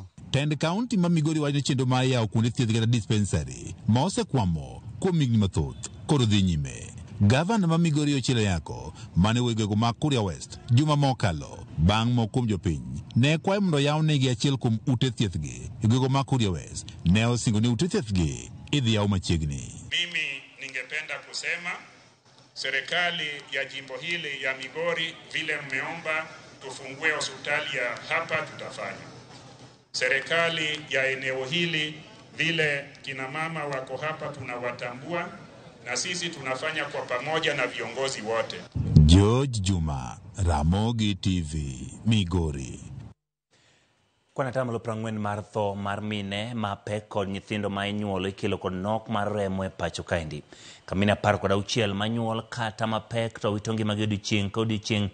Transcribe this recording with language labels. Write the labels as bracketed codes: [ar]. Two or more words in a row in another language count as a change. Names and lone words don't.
[luo] Tend kaunti ma Migori wacho chenro mar yawo kuonde thieth kata dispensary ma osekwamo kuom higni mathoth koro dhi nyime. Gavana ma Migori Ochilo Yako mane wegego mag Kuria West juma mokalo bang' moko kuom jopiny ne kwayo mondo yaw negi achiel kuom ute thiethgi e gwego mag Kuria West ne osingo ni ute thiethgi idhi yaw machiegni. [sw] Mimi ningependa kusema serikali ya jimbo hili ya Migori vile mmeomba tufungue hospitali ya hapa tutafanya. Serikali ya eneo hili vile kina mama wako hapa tunawatambua na sisi tunafanya kwa pamoja na viongozi wote. George Juma, Ramogi TV, Migori. [luo] Kwana tamalo 40 mar tho mar mine ma pek kod nyithindo ma inyuolo ikelo kod nok mar remo e pacho kaendi. Kamina 16 ma nyuol kata ma pek to wito ngimagi odiochieng' ka odiochieng'.